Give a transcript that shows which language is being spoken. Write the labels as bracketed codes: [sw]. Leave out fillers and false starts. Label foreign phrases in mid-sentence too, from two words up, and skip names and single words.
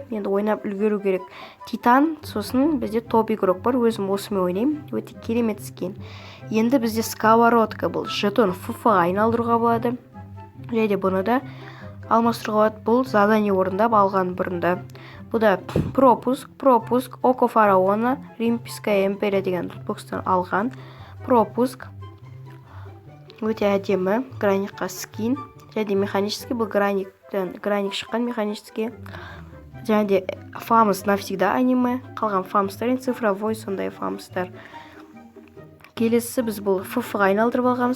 [kk] Енді ойнап үлгеру керек. Титан, сосын бізде топ игрок бар. Өзім осымен ойнаймын. Өте керемет скин. Енді бізде сковородка. Бұл жетон ФФ-ға айналдыруға болады. Және де бұны да алмастыруға болады. Бұл задание орындап алған бұрында. Бұл да пропуск, Око фараона, Римская империя деген лутбокстан алған. Пропуск. Өте әдемі. Граникқа скин. Және де механический. Бұл граник шыққан механический. Және де фамус навсегда аниме. Қалған фамустар, цифровой сондай фамустар. Келесі біз бұл ФФ-ға айналдырып алғанымыз.